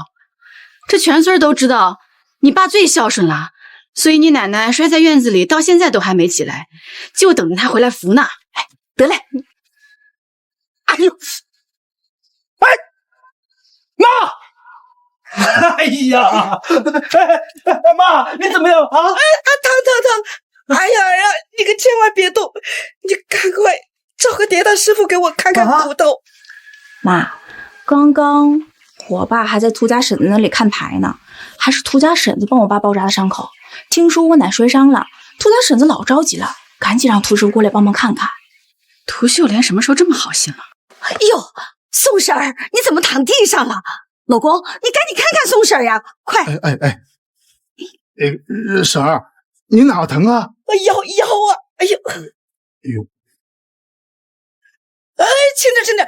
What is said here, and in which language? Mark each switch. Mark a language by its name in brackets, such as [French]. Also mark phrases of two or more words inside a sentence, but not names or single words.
[Chinese] 这全村都知道你爸最孝顺了，所以你奶奶摔在院子里，到现在都还没起来，就等着她回来扶呢。哎，得嘞。哎呦，哎，妈！哎呀，妈，你怎麼樣啊？疼！哎呀，你可千萬別動，你趕快找個跌打師傅給我看看骨頭。媽，剛剛我爸還在涂家嬸子那裡看牌呢，還是涂家嬸子幫我爸包紮的傷口。聽說我奶摔傷了，涂家嬸子老着急了，趕緊讓涂師傅過來幫忙看看。涂秀蓮什麼時候這麼好心了？哎呦，宋嬸兒，你怎麼躺地上了？老公，你趕緊看看宋嬸呀，快！嬸兒，你哪疼啊？腰啊！哎呦！哎，輕點！